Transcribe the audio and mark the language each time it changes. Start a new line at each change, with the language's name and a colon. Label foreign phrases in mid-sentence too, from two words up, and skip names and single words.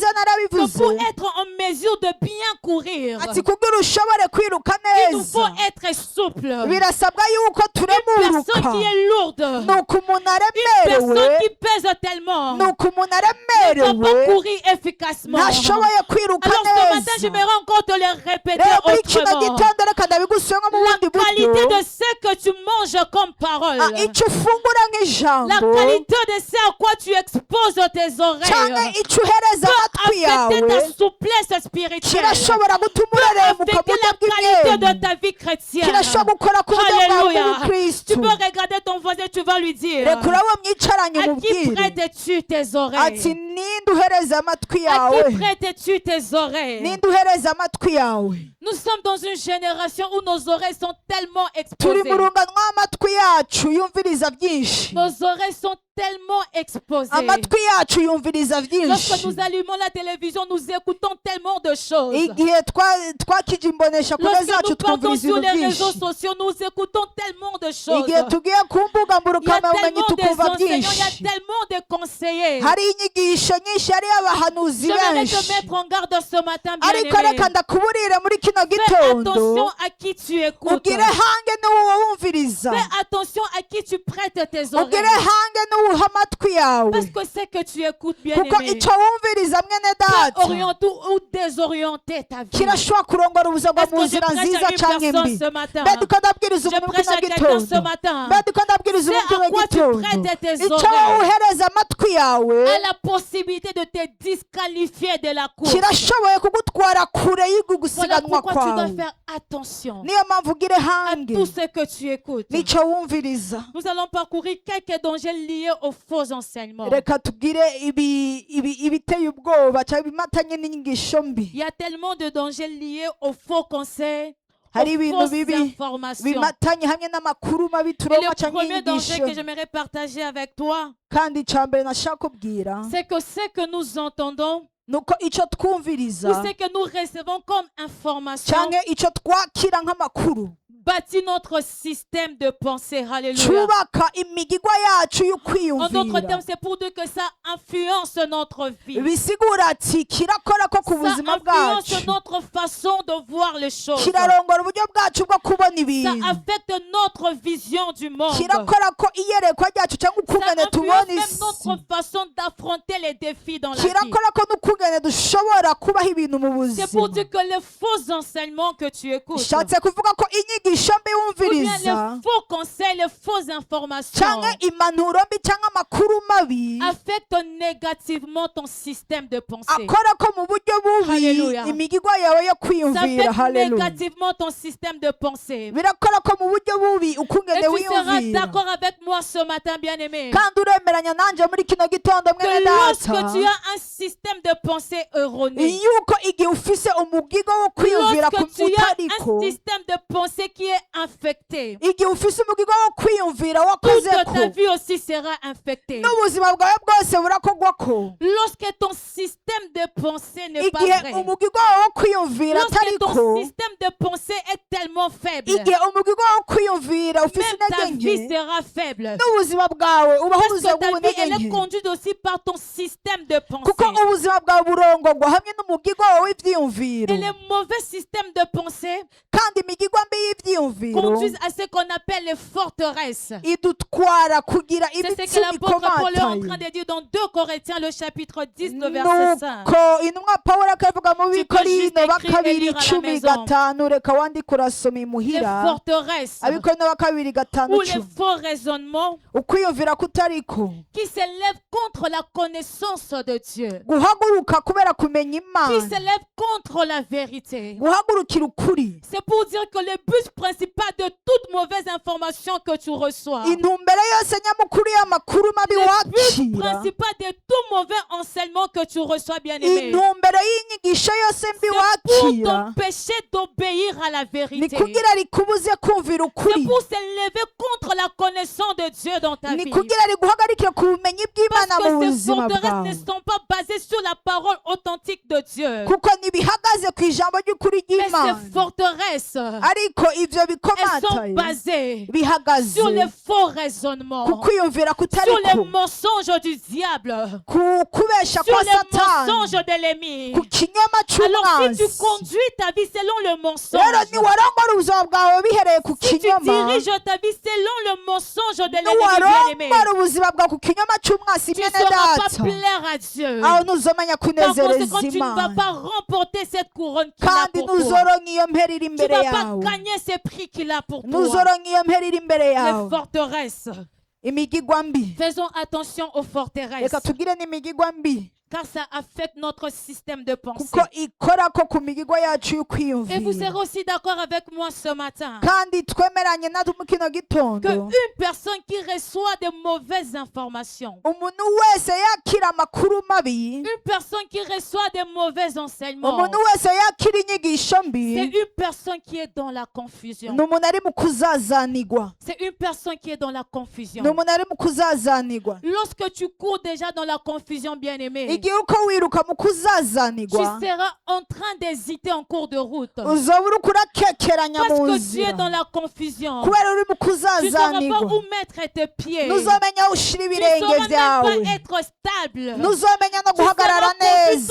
French: que
Rundi: narabivuze
French: pour être en mesure de bien courir,
Rundi: ati kugira ushobore kwiruka
French: il nous faut
Rundi: neza
French: être souple.
Rundi: birasabwa yuko
French: Une
Rundi: turemuruka
French: personne qui est lourde,
Rundi: nuko umuntu
French: une personne
Rundi: aremerewe
French: qui pèse tellement, ne
Rundi: nuko umuntu
French: peut pas
Rundi: aremerewe
French: courir efficacement.
Rundi: ntashoboye kwiruka
French: Alors ce matin,
Rundi: neza
French: j'aimerais encore te le répéter
Rundi: rero muri kino
French: autrement.
Rundi: gitondo reka ndabigusubiramo mu
French: La
Rundi: bundi
French: qualité
Rundi: buryo
French: de ce que tu manges comme parole,
Rundi: icyo ufungura la nk'ijambo
French: qualité de ce à quoi tu exposes tes
Rundi: cyangwa
French: oreilles,
Rundi: icyo uhereza amatwi
French: peut affecter
Rundi: yawe
French: ta souplesse spirituelle,
Rundi: kirashobora gutuma ureremuka mu
French: affecter
Rundi: buryo
French: la qualité de
Rundi: bw'imyenda
French: ta vie chrétienne.
Rundi: kirashobora gukora ku buryo bwawe
French: Alléluia.
Rundi: bw'ubukristu
French: Tu peux regarder ton voisin, tu vas lui dire,
Rundi: reka urabe mwicaranye
French: à qui
Rundi: umubwire
French: prêtes-tu tes
Rundi: ati
French: oreilles?
Rundi: ninde uhereza amatwi
French: À
Rundi: yawe
French: qui prêtes-tu tes oreilles?
Rundi: ninde uhereza amatwi yawe
French: Nous sommes dans une génération où nos oreilles sont tellement
Rundi: turi
French: exposées.
Rundi: mu rungano rw'amatwi yacu yumviriza byinshi
French: Nos oreilles sont tellement exposées.
Rundi: amatwi yacu yumviriza
French: Lorsque
Rundi: byinshi
French: nous allumons la télévision, nous écoutons tellement de choses.
Rundi: igihe twakije imbonesha kure
French: Lorsque
Rundi: zacu
French: nous partons
Rundi: twumviriza
French: sur
Rundi: ibintu
French: les réseaux
Rundi: byinshi
French: sociaux, nous écoutons tellement de choses.
Rundi: igihe tugiye ku mbuga
French: Il y a
Rundi: mburukabumenyi
French: tellement des
Rundi: tukumva
French: enseignants, il y
Rundi: byinshi
French: a tellement de conseillers.
Rundi: hari inyigisho nyinshi hariyo abahanuzi
French: J'aimerais
Rundi: benshi
French: te mettre en garde ce matin,
Rundi: ariko
French: bien-aimé.
Rundi: reka ndakuburire muri kino
French: Fais
Rundi: gitondo
French: attention à qui tu écoutes.
Rundi: ugire hange n'uwo wumviriza
French: Fais attention à qui tu prêtes tes
Rundi: ugire
French: oreilles.
Rundi: hange n'uwuha amatwi yawe
French: Parce que c'est que tu écoutes,
Rundi: kuko
French: bien-aimé,
Rundi: icyo wumviriza mwene
French: peut
Rundi: data
French: orienter ou désorienter ta vie.
Rundi: kirashobora kurongora ubuzima bwa
French: Est-ce
Rundi: mu
French: que je
Rundi: nzira
French: prêche
Rundi: nziza
French: à une
Rundi: cyangwa
French: personne
Rundi: imbi
French: ce matin?
Rundi: mbega uko ndabwiriza
French: Je
Rundi: umuntu
French: prêche
Rundi: kino
French: à quelqu'un ce
Rundi: gitondo
French: matin.
Rundi: mbega uko ndabwiriza
French: C'est
Rundi: umuntu
French: à
Rundi: kino
French: quoi tu
Rundi: gitondo
French: prêtes tes
Rundi: icyo
French: oreilles.
Rundi: uhereza amatwi yawe
French: À la possibilité de te disqualifier de la course.
Rundi: kirashoboye kugutwara kure
French: Voilà
Rundi: y'ugusiganwa
French: pourquoi tu dois
Rundi: kwawe
French: faire attention
Rundi: niyo mpamvu ugire
French: à
Rundi: hange
French: tout ce que tu écoutes.
Rundi: n'icyo wumviriza
French: Nous allons parcourir quelques dangers liés aux faux enseignements.
Rundi: reka tubwire ibiteye ubwoba cyangwa ibimatanye n'inyigisho mbi
French: Il y a tellement de dangers liés aux faux conseils,
Rundi: hari
French: aux
Rundi: ibintu
French: fausses
Rundi: bibi
French: informations.
Rundi: bimatanye hamwe n'amakuru mabi
French: Et
Rundi: turonka
French: le
Rundi: cyangwa
French: premier danger
Rundi: inyigisho
French: que j'aimerais partager avec toi,
Rundi: kandi icya mbere nashaka kubwira
French: c'est que ce que nous entendons
Rundi: nuko icyo
French: ou
Rundi: twumviriza
French: ce que nous recevons comme information
Rundi: cyangwa icyo twakira nk'amakuru
French: bâtit notre système de pensée. Alléluia.
Rundi: cyubaka imigigwa yacu yo
French: En d'autres
Rundi: kwiyumvira
French: termes, c'est pour dire que ça influence notre vie.
Rundi: bisigura ati kirakora ko ku
French: Ça
Rundi: buzima bwacu
French: influence notre façon de voir les choses.
Rundi: kirarongora uburyo bwacu bwo kubona
French: Ça
Rundi: ibintu
French: affecte notre vision du monde.
Rundi: kirakora ko iyerekwa ryacu cyangwa
French: Ça
Rundi: ukungene
French: influence
Rundi: tubona
French: même
Rundi: isi
French: notre façon d'affronter les défis dans la vie.
Rundi: kirakora ko n'ukungene dushobora kubaho ibintu mu
French: C'est pour
Rundi: buzima
French: dire que les faux enseignements que tu écoutes,
Rundi: bishatse kuvuga ko inyigisho mbi
French: ou bien
Rundi: wumviriza
French: les faux conseils, les fausses informations,
Rundi: cyangwa impanuro mbi cyangwa amakuru mabi
French: affectent négativement ton système de pensée.
Rundi: akora ko mu buryo bubi
French: Hallelujah.
Rundi: imigigwa yawe yo
French: Ça
Rundi: kwiyumvira
French: affecte
Rundi: haleluya
French: négativement ton système de pensée.
Rundi: birakora ko mu buryo bubi
French: Et
Rundi: ukungene
French: tu seras
Rundi: wiyumvira
French: d'accord avec moi ce matin, bien-aimé,
Rundi: kandi uremeranya nanjye muri kino gitondo mwene
French: que lorsque
Rundi: data
French: tu as un système de pensée erroné,
Rundi: yuko igihe ufise umugigo wo kwiyumvira
French: lorsque tu as
Rundi: utariko
French: un système de pensée qui est infecté,
Rundi: igihe ufise umugigo wo kwiyumvira
French: toute
Rundi: wakoze
French: ta
Rundi: ko
French: vie aussi sera infectée.
Rundi: n'ubuzima bwawe bwose burakogwa ko
French: Lorsque ton système système de pensée n'est pas
Rundi: igihe
French: vrai,
Rundi: umugigo wawe wo kwiyumvira
French: lorsque
Rundi: atariko
French: ton système de pensée est tellement faible,
Rundi: igihe umugigo wawe wo kwiyumvira ufise
French: même ta
Rundi: intege
French: vie
Rundi: nke
French: sera faible.
Rundi: n'ubuzima bwawe ubaho
French: Parce
Rundi: ubuzima
French: que ta vie,
Rundi: bw'ubunege
French: elle est
Rundi: nke
French: conduite aussi par ton système de
Rundi: kuko
French: pensée.
Rundi: ubuzima bwawe burongorwa hamwe n'umugigo wawe w'ivyiyumviro
French: Et les mauvais systèmes de pensée
Rundi: kandi imigigo mbi y'ivyiyumviro
French: conduisent à ce qu'on appelle les forteresses.
Rundi: idutwara kugira
French: C'est ce que
Rundi: imitima
French: l'apôtre Paul est en train
Rundi: ikomataye
French: de dire dans 2 Corinthiens, le chapitre 10, le verset 5.
Rundi: nuko intumwa pawulo akavuga mu
French: Tu peux juste
Rundi: bikorino
French: écrire et
Rundi: bakabiri
French: lire à la
Rundi: 15 reka wandike urasoma
French: Les
Rundi: imuhira
French: forteresses
Rundi: abikorino bakabiri
French: ou les
Rundi: 5
French: faux raisonnements
Rundi: ukwiyumvira kutariko
French: qui s'élèvent contre la connaissance de Dieu,
Rundi: guhaguruka kubera kumenya
French: qui
Rundi: imana
French: s'élèvent contre la vérité.
Rundi: guhagurukira ukuri
French: C'est pour dire que le but principal de toute mauvaise information que tu reçois,
Rundi: intumbero yose nyamukuru y'amakuru mabi
French: le but
Rundi: wakira
French: principal de tout mauvais enseignement que tu reçois, bien-aimé,
Rundi: intumbero y'inyigisho yose mbi
French: pour
Rundi: wakira
French: t'empêcher d'obéir à la
Rundi: ni
French: vérité.
Rundi: kugira rikubuze kumvira
French: C'est
Rundi: ukuri
French: pour s'élever contre la connaissance de Dieu dans ta
Rundi: ni
French: vie.
Rundi: kugira riguhagarikire ku bumenyi bw'imana
French: Parce
Rundi: mu
French: que ces
Rundi: buzima
French: forteresses
Rundi: bwawe
French: ne sont pas basées sur la parole authentique de Dieu.
Rundi: kuko ntibihagaze ku ijambo ry'ukuri
French: Mais
Rundi: ry'imana
French: ces forteresses,
Rundi: ariko ivyo
French: elles sont
Rundi: bikomataye
French: basées
Rundi: bihagaze
French: sur les faux
Rundi: ku
French: raisonnements,
Rundi: kwiyumvira
French: sur
Rundi: kutariko
French: les mensonges du diable,
Rundi: ku kubesha
French: sur
Rundi: kwa
French: les
Rundi: satani
French: mensonges de l'ennemi.
Rundi: ku kinyoma
French: Alors si tu
Rundi: c'umwanzi
French: conduis ta vie selon le mensonge,
Rundi: rero niwarongora ubuzima bwawe bihereye ku
French: si tu
Rundi: kinyoma
French: diriges ta vie selon le mensonge de l'ennemi, bien-aimé,
Rundi: niwarongora ubuzima bwawe ku kinyoma c'umwanzi
French: tu ne
Rundi: mwene
French: sauras pas
Rundi: data
French: plaire à Dieu.
Rundi: aho ntuzomenya
French: Par
Rundi: kunezereza
French: conséquent, tu ne vas
Rundi: imana
French: pas remporter cette couronne qu'il a
Rundi: kandi
French: pour toi.
Rundi: ntuzoronka iyo mpera iri
French: Tu ne
Rundi: imbere
French: vas pas
Rundi: yawe
French: gagner ces prix qu'il a pour toi.
Rundi: ntuzoronka iyo mpera iri imbere
French: Les
Rundi: yawe
French: forteresses.
Rundi: imigigwa mbi
French: Faisons attention aux forteresses,
Rundi: reka tugire n'imigigwa mbi
French: car ça affecte notre système de pensée.
Rundi: kuko ikorako ku migigwa yacu
French: Et vous serez
Rundi: y'ukwiyumvira
French: aussi d'accord avec moi ce matin
Rundi: kandi twemeranye natwe mu kino
French: que
Rundi: gitondo
French: une personne qui reçoit de mauvaises informations,
Rundi: umuntu wese yakira amakuru mabi
French: une personne qui reçoit de mauvais enseignements,
Rundi: umuntu wese yakira inyigisho
French: c'est
Rundi: mbi
French: une personne qui est dans la confusion.
Rundi: ni umuntu ari mu kuzazanigwa
French: C'est une personne qui est dans la confusion.
Rundi: ni umuntu ari mu kuzazanigwa
French: Lorsque tu cours déjà dans la confusion, bien-aimé,
Rundi: igihe uko wiruka mu
French: tu
Rundi: kuzazanigwa
French: seras en train d'hésiter en cours de route.
Rundi: uzoba uriko urakekeranya
French: Parce
Rundi: mu
French: que tu es dans
Rundi: nzira
French: la confusion.
Rundi: kubera uri mu
French: Tu ne sauras pas
Rundi: kuzazanigwa
French: où mettre tes pieds.
Rundi: ntuzomenya aho ushira
French: Tu ne
Rundi: ibirenge
French: sauras même
Rundi: byawe
French: pas être stable.
Rundi: ntuzomenya no
French: Tu
Rundi: guhagarara
French: seras confus